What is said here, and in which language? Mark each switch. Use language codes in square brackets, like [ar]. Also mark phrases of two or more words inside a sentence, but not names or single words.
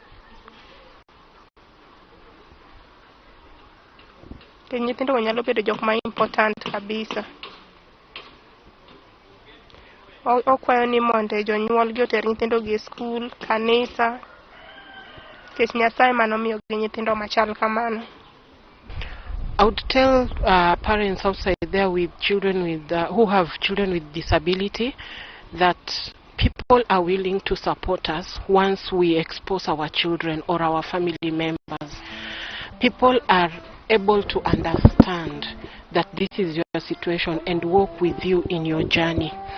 [luo] Nyithindo go nyalo bedo jok ma important kabisa. Okwayo ni mondo jonyuol gi oter nyithindo gi e skul, kanisa, nikech Nyasaye manomiyo gi nyithindo machal kamano. [en] I would tell parents outside there with children with who have children with disability that people are willing to support us once we expose our children or our family members. People are able to understand that this is your situation and walk with you in your journey.